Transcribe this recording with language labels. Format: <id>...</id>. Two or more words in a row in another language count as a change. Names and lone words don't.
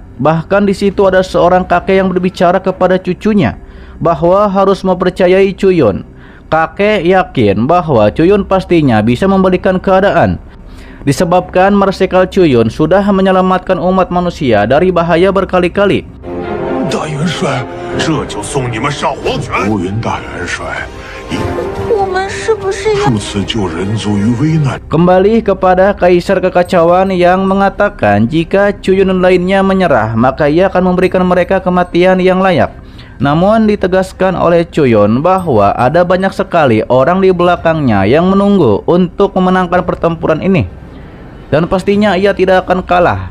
<id>Bahkan di situ ada seorang kakek yang berbicara kepada cucunya bahwa harus mempercayai Chuyun. Kakek yakin bahwa Chuyun pastinya bisa membalikan keadaan, disebabkan Marsekal Chuyun sudah menyelamatkan umat manusia dari bahaya berkali-kali.</id> <zh>大元帅，这就送你们上黄泉。乌云大元帅，我们是不是要数次救人族于危难。</zh> <id>Kembali kepada Kaisar Kekacauan yang mengatakan jika Chuyun lainnya menyerah, maka ia akan memberikan mereka kematian yang layak. Namun ditegaskan oleh Chuyun bahwa ada banyak sekali orang di belakangnya yang menunggu untuk memenangkan pertempuran ini, dan pastinya ia tidak akan kalah.</id>